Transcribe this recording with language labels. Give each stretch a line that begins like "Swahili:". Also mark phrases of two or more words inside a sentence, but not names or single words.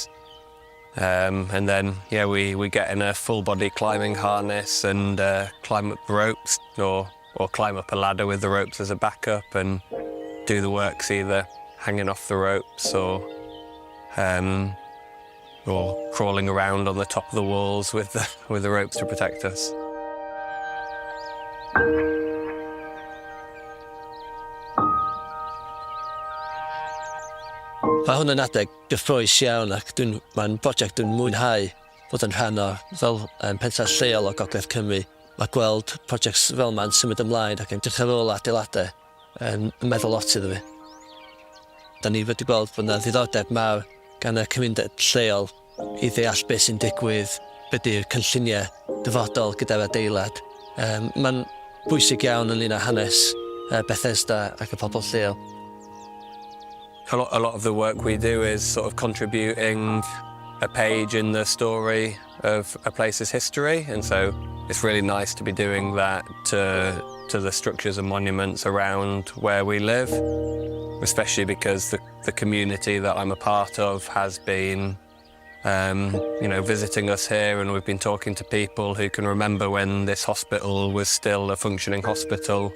English: And then, yeah, we get in a full-body climbing harness and climb up the ropes or climb up a ladder with the ropes as a backup and do the works either hanging off the ropes or crawling around on the top of the walls with the ropes to protect us.
Welsh: Mae hwn yn adeg gyffrous iawn ac mae'n brosiect dwi'n mwynhau fod yn rhan o fel pentref lleol o Gogledd Cymru. Mae gweld projects fel yma'n symud ymlaen ac yn edrych ar ôl adeiladau yn meddwl lot iddo fi. Da ni wedi gweld bod yna ddiddordeb mawr gan y cymuned lleol i ddeall beth sy'n digwydd, beth yw'r cynlluniau dyfodol gyda'r adeilad. Mae'n bwysig iawn yn un o hanes Bethesda ac y pobl lleol.
English: A lot of the work we do is sort of contributing a page in the story of a place's history, and so it's really nice to be doing that to the structures and monuments around where we live, especially because the community that I'm a part of has been visiting us here, and we've been talking to people who can remember when this hospital was still a functioning hospital.